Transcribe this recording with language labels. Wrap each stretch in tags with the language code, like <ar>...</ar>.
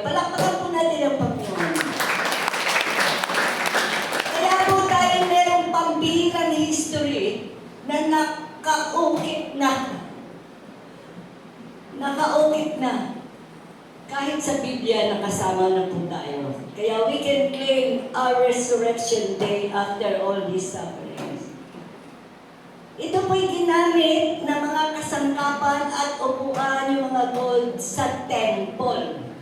<tl>Palakpakan po natin ang Panginoon. Kaya po tayo merong pambihirang history na nakaukit na. Nakaukit na. Kahit sa Biblia, nakasama na po tayo.</tl> <en>Kaya we can claim our resurrection day after all these sufferings.</en> <tl>Ito po'y ginamit na mga kasangkapan at upuan yung mga gold sa temple.</tl>